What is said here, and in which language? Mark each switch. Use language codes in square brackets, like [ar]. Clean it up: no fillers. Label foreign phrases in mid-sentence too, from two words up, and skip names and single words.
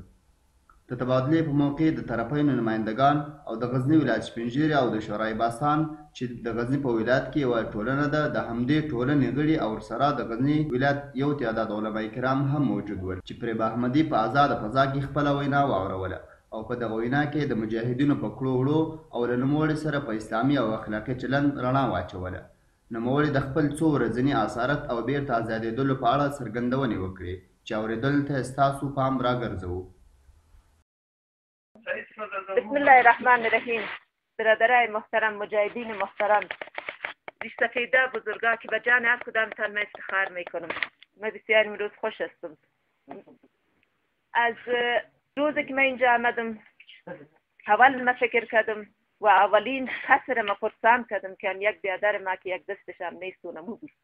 [ps] د تبادلې په موقع د طرفینو نمایندګان او د غزني ولایت سپین ږیري او د شورای باستان چې د غزني په ولایت کې یوه ټولنه ده، د همدې ټولنې غړي او ورسره د غزني ولایت یو تعداد علما کرام هم موجود ول چې فریبه احمدي په ازاده فضا کې خپله وینا واوروله او په دغه وینا کې د مجاهدینو په کړو وړو او له نوموړي سره په اسلامي او اخلاقي چلند رڼا واچوله. نوموړي د خپل څو ورځني اسارت او بیرته ازادېدلو په اړه څرګندونې وکړې چې اورېدلو ته ستاسو پام راګرځوو. [ar] بسم الله الرحمن الرحیم. [fa] برادرای محترم، مجاهدین محترم، ریش سفیده بزرگا که به جان هر کدامتان من افتخار میکنم. من بسیار امروز خوش هستم. از روزی که من اینجا آمدم اول ما فکر کردم و اولین کسی را ما پرسان کردم که یک برادر ما که یک دستش هم نیست و نمو بود.